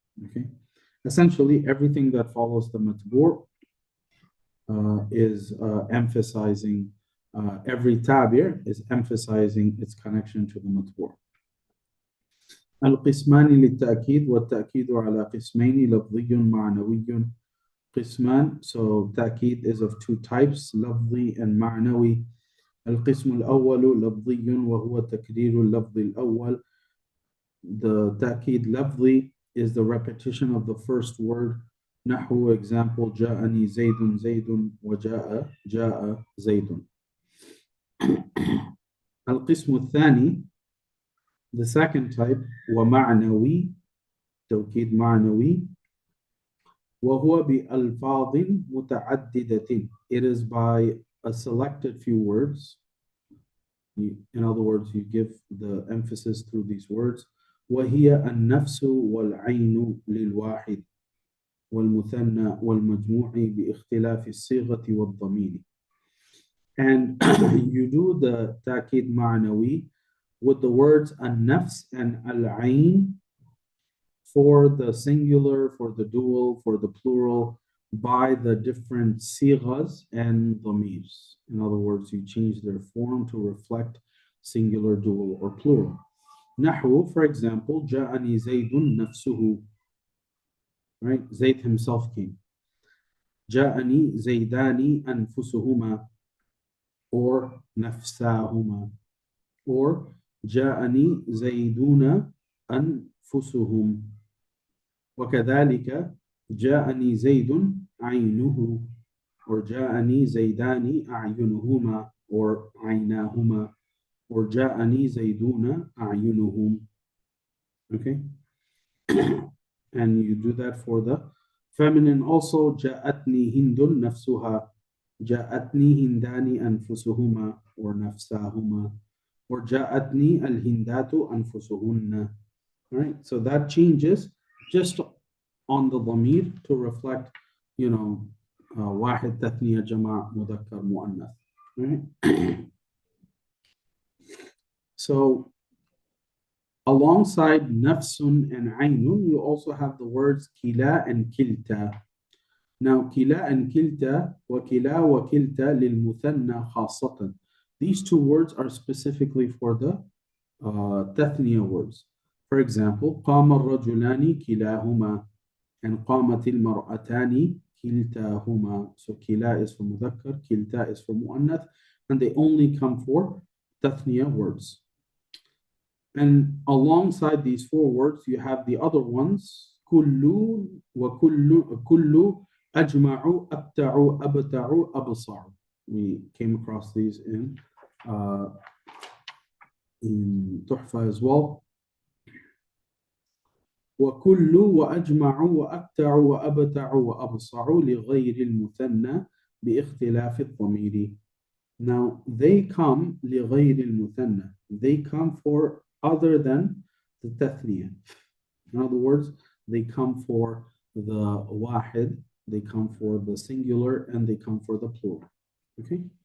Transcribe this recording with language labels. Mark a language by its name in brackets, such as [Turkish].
[English] Okay, essentially everything that follows the matbur is emphasizing, every tabir is emphasizing its connection to the matbur. [Arabic] القسمان للتأكيد والتأكيد على قسمين لفظي معنوي. [English] قسمان, so تأكيد is of 2 types, لفظي and معنوي. [Arabic] القسم الأول لفظي وهو تكرير اللفظ الأول. [English] The تأكيد لفظي is the repetition of the first word. [Arabic] نحو, [English] example, [Arabic] جاءني زيد زيد وجاء جاء زيد. القسم الثاني, [English] the second type, [Arabic] ومعنوي, توكيد معنوي, وهو بألفاظ متعددة. [English] It is by a selected few words. In other words, you give the emphasis through these words. [Arabic] وهي النفس والعين للواحد والمثنى والمجموع باختلاف الصيغة والضمير. [English] And you do the تأكيد معنوي with the words النفس and العين for the singular, for the dual, for the plural, by the different sighas and dhamirs. In other words, you change their form to reflect singular, dual, or plural. [Arabic] نحو, [English] for example, [Arabic] جاءني زيد نفسه. [English] Right? Zayd himself came. [Arabic] جاءني زيدان أنفسهما, or نفساهما, or جاءني زيدون أنفسهم. وكذلك جاءني زيد عينه, or جاءني زيدان أعينهما or عيناهما, or جاءني زيدون أعينهم. [English] Okay? And you do that for the feminine also. [Arabic] جاءتني هند نفسها, جاءتني هندان أنفسهما or نفساهما, or جاءتني الهندات أنفسهن. [English] All right, so that changes just on the ضمير to reflect, you know, [Arabic] واحد تثنية جمع مذكر مؤنث. [English] Right? So alongside nafsun and aynun, you also have the words kila and kilta. [Arabic] Now, kila and kilta, wakila wa kilta lilmuthanna khasatan. [English] These two words are specifically for the tathniya words. For example, [Arabic] قام الرجلان كلاهما, [English] and [Arabic] قامت المرأتان كلتاهما. [English] So kila is for mudhakkar, kilta is for muannath, and they only come for tathniya words. And alongside these four words, you have the other ones, [Arabic] kullu wa kullu ajma'u abta'u abta'u absa'u. [English] We came across these in Tuhfa as well. [Arabic] وكل وأجمع وأبتع وأبتع وأبصع لغير المثنى باختلاف الضمير. [English] Now they come [Arabic] لغير المثنى. [English] They come for other than the tathniya. In other words, they come for the wahid, they come for the singular, and they come for the plural. Okay?